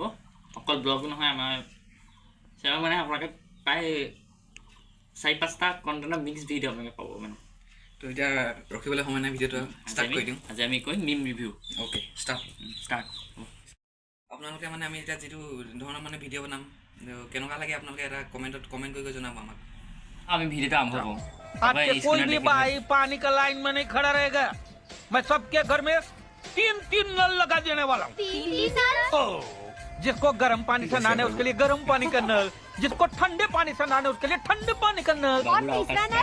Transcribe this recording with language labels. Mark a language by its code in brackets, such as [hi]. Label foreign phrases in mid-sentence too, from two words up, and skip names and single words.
[as] অকল ব্লগ নহয়, আমাৰ চেনেল মানে আপোনালোকে প্ৰায় 4-5টা কণ্টেণ্টৰ [en] mix video' [as] আপোনালোকে পাব। মানে তো এতিয়া ৰখিবলৈ সময় নাই, ভিডিঅ'টো ষ্টাৰ্ট কৰি দিওঁ। আজি আমি কৰিম [en] meme review. okay, start. [as] আপোনালোকে মানে আমি এতিয়া যিটো ধৰণৰ মানে ভিডিঅ' বনাম, কেনেকুৱা লাগে আপোনালোকে এটা কমেণ্ট কৰি জনাব আমাক। আমি ভিডিঅ'টো আৰম্ভ কৰোঁ। [hi] आपके कोई भी भाई पानी का लाइन में नहीं खड़ा रहेगा। मैं सबके घर में 3 नल लगा देने वाला हूँ। जिसको गर्म पानी से नहाने उसके लिए गर्म पानी का नल, जिसको ठंडे पानी से नहाने उसके लिए ठंडे पानी का नल। और तीसरा नल?